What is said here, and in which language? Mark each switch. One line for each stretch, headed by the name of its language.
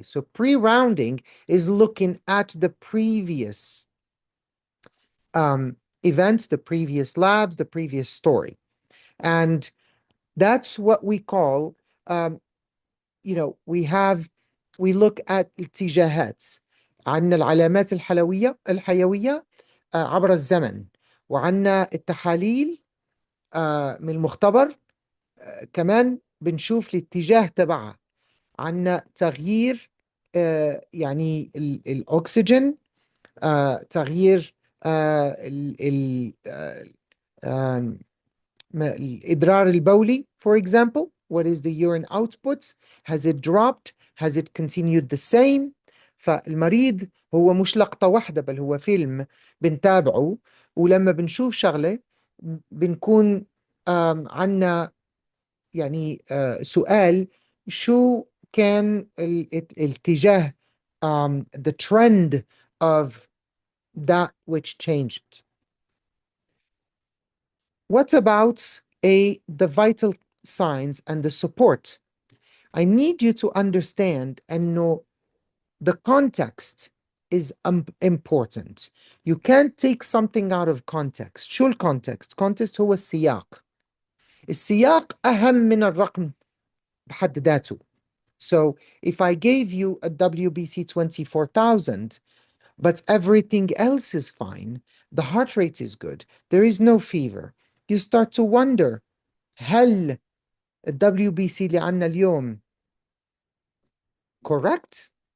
English: So pre-rounding is looking at the previous events, the previous labs, the previous story. And that's what we call, we look at الاتجاهات.
Arabic: عندنا العلامات الحيوية عبر الزمن. وعنا التحاليل من المختبر. كمان بنشوف الاتجاه تبعها. عنا تغيير يعني الأكسجين، تغيير الإدرار البولي.
English: for example, what is the urine output? Has it dropped? Has it continued the same?
Arabic: فالمريض هو مش لقطة واحدة، بل هو فيلم بنتابعه. ولما بنشوف شغلة بنكون عنا يعني سؤال: شو كان الاتجاه
English: the trend of that which changed. What about the vital signs and the support? I need you to understand and know the context is important. You can't take something out of context.
Arabic: شو الكونتكست؟ context هو السياق. السياق أهم من الرقم بحد ذاته.
English: So if I gave you a WBC 24,000, but everything else is fine, the heart rate is good, there is no fever, you start to wonder:
Arabic: هل ال WBC اللي عنا اليوم
English: correct?